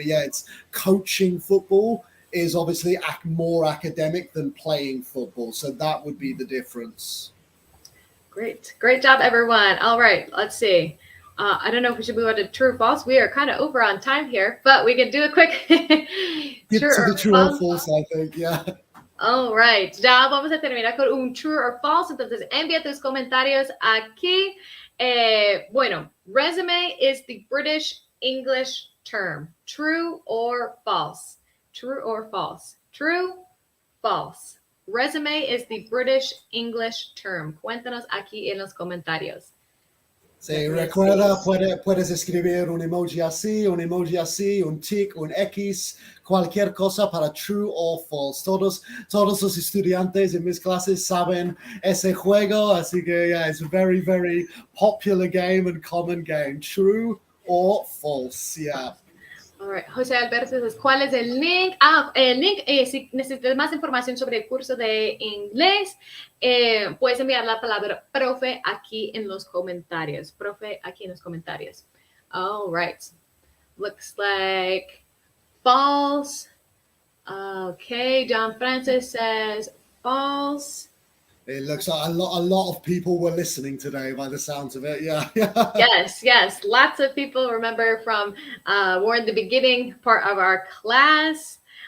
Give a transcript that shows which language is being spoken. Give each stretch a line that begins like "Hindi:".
English: But yeah, it's coaching football is obviously more academic than playing football, so that would be the difference. Great job, everyone. All right, let's see. I don't know if we should move on to true or false. We are kind of over on time here, but we can do a quick true or false, I think, yeah.
Spanish: All right, ya vamos a terminar con un
English: true or false,
Spanish: entonces envía tus comentarios aquí.
English: Bueno, resume is the British English term, true or false. True or false? True, false. Resume is the British English term.
Spanish: Cuéntanos aquí en los comentarios. Sí, recuerda, puedes escribir un emoji así, un tic, un X, cualquier cosa para
English: true or false.
Spanish: Todos los estudiantes en mis clases saben ese juego, así que
English: yeah, it's a very, very popular game and common game. True or false, yeah. All right.
Spanish: José Alberto dice, ¿cuál es el link? El link, si necesitas más información sobre el curso de inglés, puedes enviar la palabra profe aquí en los comentarios. Profe aquí en los comentarios.
English: All right. Looks like false. Okay, John Francis says false. It looks like a lot of people were listening today by the sounds of it. Yeah. Yes. Lots of people remember from we're in the beginning part of our class.